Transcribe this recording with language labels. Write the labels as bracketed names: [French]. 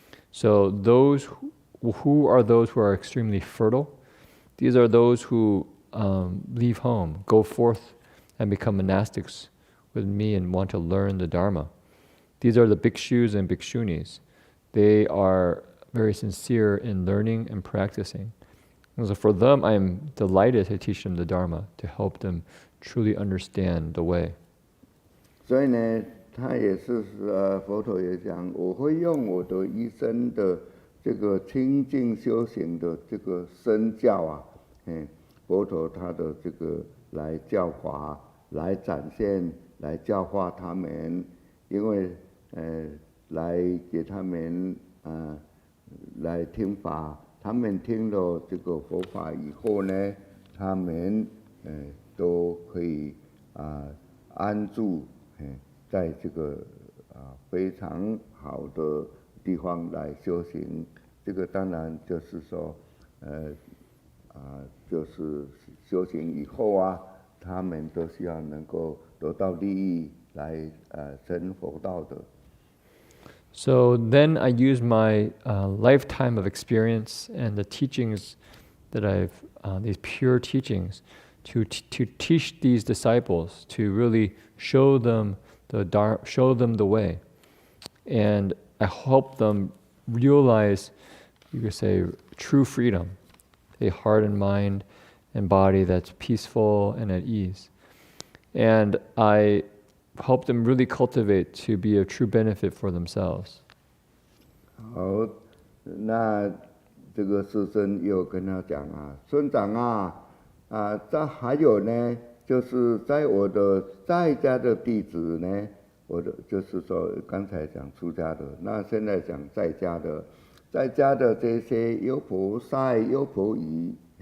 [English] So those who are extremely fertile, these are those who leave home, go forth and become monastics with me and want to learn the Dharma. These are the bhikshus and bhikshunis. They are very sincere in learning and practicing. And so for them, I am delighted to teach them the Dharma, to help them truly understand the way. [Chinese] 所以呢，他也是佛陀也讲，我会用我的一生的这个清净修行的这个身教佛陀他的这个来教法，来展现，来教化他们，因为来给他们来听法，他们听了这个佛法以后呢，他们都可以安住在这个非常好的地方来修行。这个当然就是说就是修行以后他们都需要能够得到利益来成佛道的。 [English] So then I use my lifetime of experience and the teachings that these pure teachings, to teach these disciples, to really show them the way, and I help them realize, you could say, true freedom, a heart and mind and body that's peaceful and at ease, and I help them really cultivate to be a true benefit for themselves. [Chinese] 好，那这个师生又跟他讲村长这还有呢，就是在我的在家的弟子呢，我的就是说刚才讲出家的，那现在讲在家的这些优婆塞、优婆夷，